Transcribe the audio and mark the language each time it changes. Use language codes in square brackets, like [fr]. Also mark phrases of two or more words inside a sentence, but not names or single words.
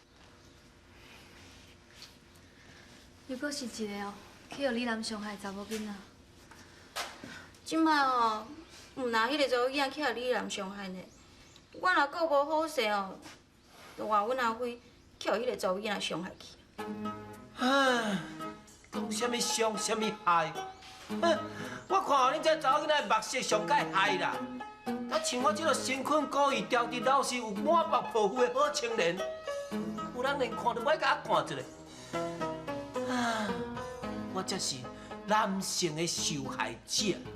[nan] 如果是一个哦，去互李南伤害查某囡仔，即摆哦，毋拿迄个查某囡仔去互李南伤害呢，我若顾无好势哦，就换阮阿辉去互迄个查某囡仔伤害去。唉，讲什么伤，什么害？哼，我看哦，恁这查某囡仔的目色上界害啦。啊，像我这个身躯故意刁滴老实、有满腹抱负的好青年，有人连看都歹甲我看一下。啊，我才是男性的受害者。